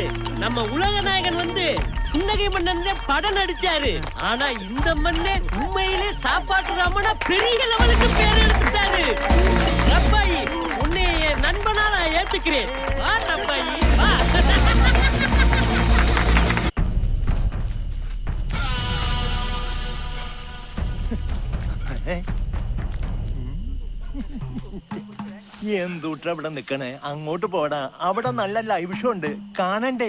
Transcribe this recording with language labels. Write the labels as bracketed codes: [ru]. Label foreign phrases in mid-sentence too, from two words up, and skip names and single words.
[ta] நம்ம உலக நாயகன் வந்து புன்னகை மன்னன்ல படம் நடிச்சாரு. ஆனா இந்த மண்ணே உண்மையிலே சாப்பாட்டு ராமனா பெரிய லெவலுக்கு பேர் எடுத்துட்டாரு. ரப்பாய், உன்னை என் நண்பனால ஏத்துக்கிறேன். வா ரப்பாய் வா. [ml] എന്തുട്ട ഇവിടെ നിക്കണേ? അങ്ങോട്ട് പോടാ, അവിടെ നല്ല [en] live show [ml] ഉണ്ട്, കാണണ്ടേ?